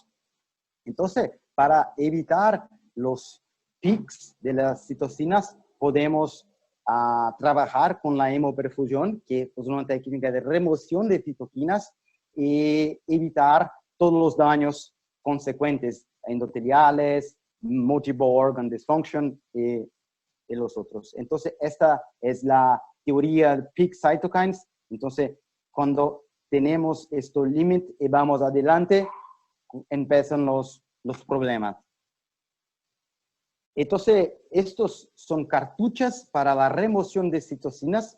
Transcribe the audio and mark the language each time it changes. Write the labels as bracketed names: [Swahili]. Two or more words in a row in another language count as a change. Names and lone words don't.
[Spanish] Entonces, para evitar los pics de las citocinas, podemos trabajar con la hemoperfusión, que es una técnica de remoción de citoquinas, y evitar todos los daños consecuentes, endoteliales, [English] multiple organ dysfunction [Spanish] y los otros. Entonces, esta es la teoría de [English] peak cytokines. [Spanish] Entonces, cuando tenemos este límite y vamos adelante, empiezan los problemas. Entonces, estos son cartuchas para la remoción de citocinas.